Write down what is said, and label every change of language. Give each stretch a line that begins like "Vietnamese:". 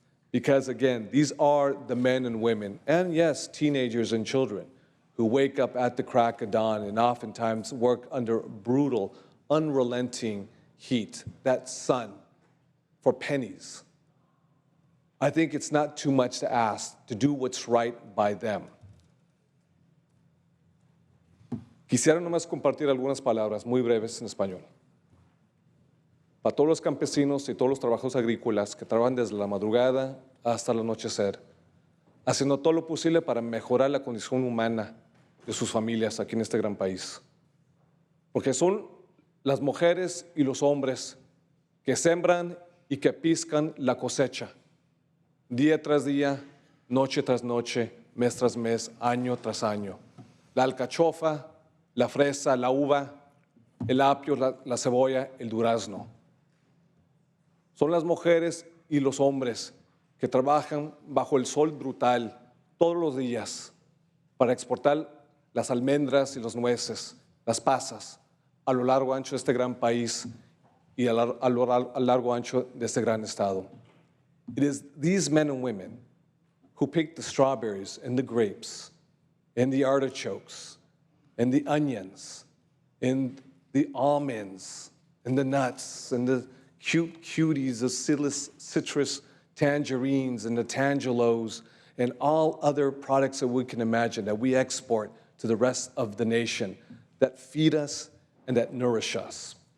English: Because again, these are the men and women, and yes, teenagers and children, who wake up at the crack of dawn and oftentimes work under brutal, unrelenting heat, that sun, for pennies. I think it's not too much to ask to do what's right by them.
Spanish: Quisiera nomás compartir algunas palabras muy breves en español. Para todos los campesinos y todos los trabajadores agrícolas que trabajan desde la madrugada hasta el anochecer, haciendo todo lo posible para mejorar la condición humana de sus familias aquí en este gran país. Porque son las mujeres y los hombres que sembran y que piscan la cosecha, día tras día, noche tras noche, mes tras mes, año tras año. La alcachofa, la fresa, la uva, el apio, la cebolla, el durazno. Son las mujeres y los hombres que trabajan bajo el sol brutal todos los días para exportar las almendras y las nueces, las pasas, a lo largo ancho de este gran país y a lo largo ancho de este gran estado.
English: It is these men and women who pick the strawberries and the grapes and the artichokes and the onions and the almonds and the nuts and the cute cuties, the citrus tangerines and the tangelos and all other products that we can imagine that we export to the rest of the nation that feed us and that nourish us.